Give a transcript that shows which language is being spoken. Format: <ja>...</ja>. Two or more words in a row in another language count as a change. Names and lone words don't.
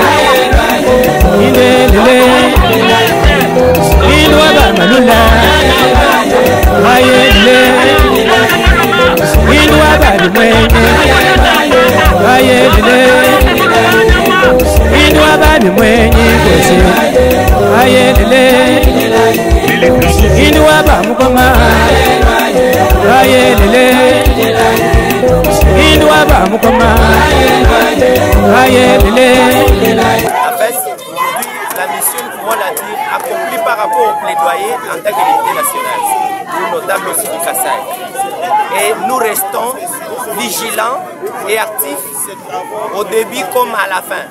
<lua>Indelele Indwa bamalula Ayele Indwa balimwenye Ayele Indwa balimwenye Ayele Indwa bamukoma Ayele Indwa bamukoma</lua> <fr>En fait, aujourd'hui, la mission, comment l'a dit, accomplie par rapport au plaidoyer en tant que député national, ou notable aussi du Kassai. Et nous restons vigilants et actifs au début comme à la fin.</fr>